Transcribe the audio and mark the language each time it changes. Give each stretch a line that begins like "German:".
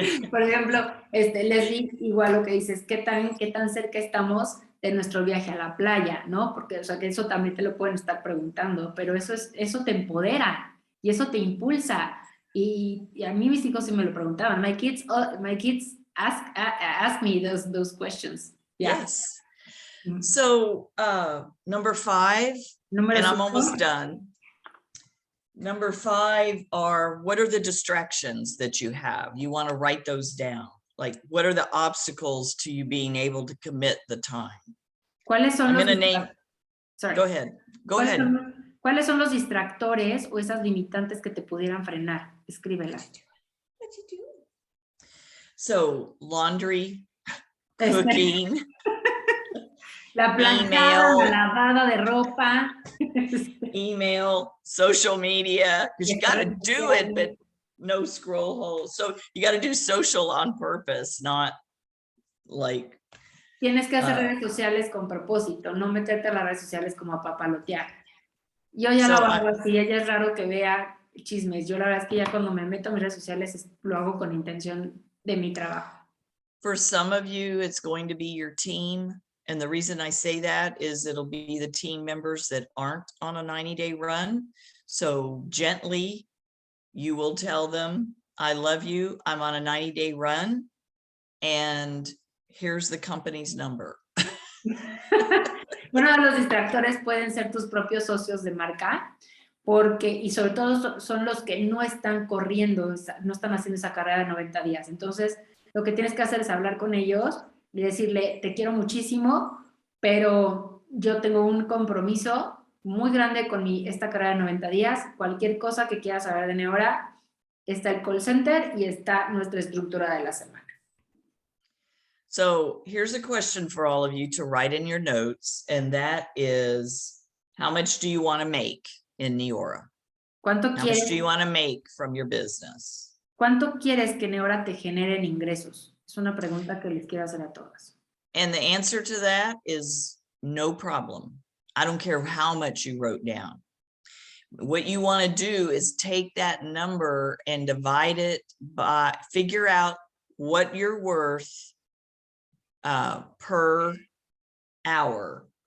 Spanish: Por ejemplo, Leslie, igual lo que dices, qué tan cerca estamos de nuestro viaje a la playa, ¿no? Porque, o sea, que eso también te lo pueden estar preguntando, pero eso te empodera y eso te impulsa. Y a mí mis hijos sí me lo preguntaban.
English: My kids ask me those questions. Yeah. Yes. So number 5,
Spanish: Número
English: and I'm
Spanish: 5.
English: almost done. Number 5 are, what are the distractions that you have? You want to write those down. Like, what are the obstacles to you being able to commit the time?
Spanish: ¿Cuáles son
English: I'm
Spanish: los
English: going to name, Sorry. go ahead. Go ahead.
Spanish: ¿Cuáles son los distractores o esas limitantes que te pudieran frenar? Escríbelas.
English: So laundry, cooking,
Spanish: La planchada, la lavada de ropa.
English: email, social media, because you got to do it, but no scroll holes. So you got to do social on purpose, not like.
Spanish: Tienes que hacer redes sociales con propósito, no meterte a las redes sociales como a papalotear. Yo ya lo hago así, ella es raro que vea chismes. Yo la verdad es que ya cuando me meto a mis redes sociales lo hago con intención de mi trabajo.
English: For some of you, it's going to be your team. And the reason I say that is it'll be the team members that aren't on a 90-day run. So gently, you will tell them, I love you, I'm on a 90-day run, and here's the company's number.
Spanish: Uno de los distractores pueden ser tus propios socios de marca, porque, y sobre todo son los que no están corriendo, no están haciendo esa carrera de 90 días. Entonces, lo que tienes que hacer es hablar con ellos y decirle, te quiero muchísimo, pero yo tengo un compromiso muy grande con esta carrera de 90 días. Cualquier cosa que quieras saber de Neora, está el call center y está nuestra estructura de la semana.
English: So here's a question for all of you to write in your notes, and that is, how much do you want to make in Neora? How much do you want to make from your business?
Spanish: ¿Cuánto quieres que Neora te genere en ingresos? Es una pregunta que les quiero hacer a todas.
English: And the answer to that is no problem. I don't care how much you wrote down. What you want to do is take that number and divide it by, figure out what you're worth per hour.